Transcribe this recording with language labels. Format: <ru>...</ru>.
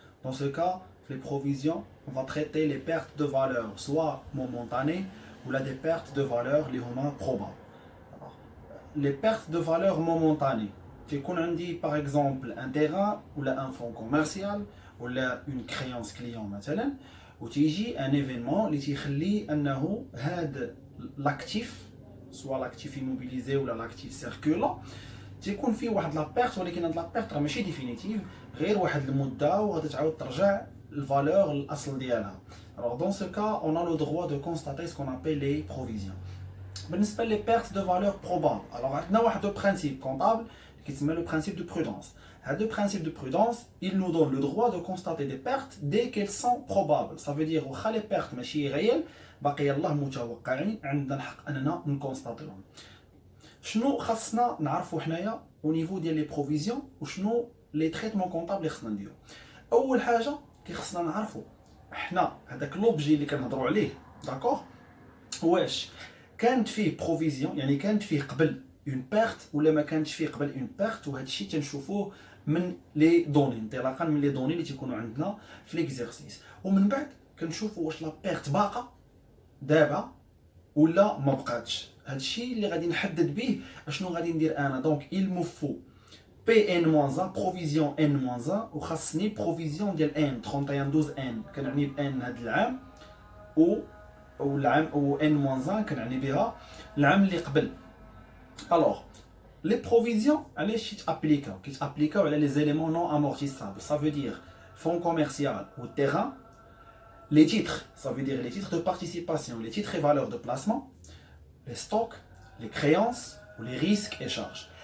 <fr>Dans ce cas, les provisions, on va traiter les pertes de valeur soit momentanées ou des pertes de valeur probables. Alors, les pertes de valeur momentanées, c'est qu'on a dit par exemple un terrain ou un fonds commercial ou une créance client مثلا.</fr> <ar>وتيجي ان ايفينمون اللي تيخلي انه هذا لاكتيف سواء لاكتيف ايموبيليزي ولا لاكتيف سيركولا تيكون فيه واحد لا بيرت، ولكن هاد لا بيرت راه ماشي ديفينيتيف، غير واحد المده وغادي تعاود ترجع الفالور الاصل ديالها.</ar> <fr>Alors dans ce cas, on a le droit de constater ce qu'on appelle les provisions. بالنسبه les pertes de valeur probable, alors</fr> <ar>عندنا واحد</ar> <fr>le principe comptable qui s'appelle le principe de prudence. Le principe de prudence, il nous donne le droit de constater des pertes dès qu'elles sont probables. Ça veut dire que les pertes</fr> <ar>ماشي réelles باقي الله متوقعين عندنا الحق اننا نكونستاتيهم. شنو خاصنا نعرفوا حنايا</ar> <fr>au niveau</fr> <ar>ديال لي بروفيزيون وشنو لي تريتمون كونطابل اللي خاصنا نديرو. اول حاجه خاصنا نعرفوا حنا هذاك لوبجي اللي كنهضروا عليه داكوغ واش كانت فيه بروفيزيون، يعني كانت فيه قبل اون بيرت ولا ما كانتش فيه قبل اون بيرت. وهذا الشيء تنشوفوه من لي دوني، انطلاقا من لي دوني اللي تيكونوا عندنا في ليكزيرسيس، ومن بعد كنشوفوا واش لا بيرت باقا دابا ولا ما بقاتش. هذا الشيء اللي غادي نحدد به اشنو غادي ندير انا. دونك</ar> <fr>il me faut</fr> <ar>P-N-1 بروفيزيون N-1 وخاصني بروفيزيون ديال N 31 N كنعني ب N هذا العام والعام و N-1 كنعني بها العام اللي قبل.</ar> <fr>Alors, les provisions, elles s'appliquent à les éléments non amortissables. Ça veut dire fonds commercial ou terrain. Les titres, ça veut dire les titres de participation, les titres et valeurs de placement, les stocks, les créances ou les risques et charges.</fr>